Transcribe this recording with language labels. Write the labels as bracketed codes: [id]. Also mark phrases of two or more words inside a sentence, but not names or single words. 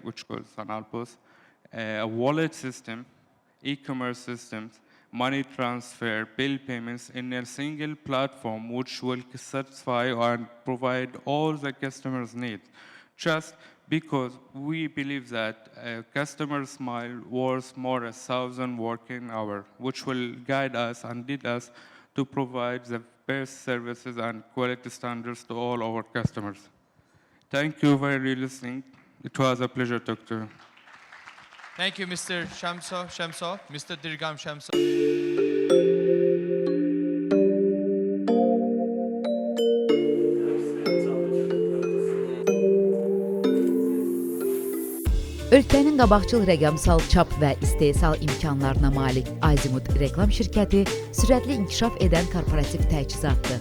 [en] which goes on Alpos, a wallet system, e-commerce systems, money transfer, bill payments in a single platform which will satisfy and provide all the customers' needs, just because we believe that a customer smile worth more than 1,000 working hours, which will guide us and lead us to provide the best services and quality standards to all our customers. Thank you for listening. It was a pleasure to talk to you. Thank you, Mr. Shamsov, Mr. Dirgam Shamsov. [az] Ölkənin qabaqcıl rəqəmsal çap və istehsal imkanlarına malik Azimut reklam şirkəti sürətli inkişaf edən korporativ təchizatdır.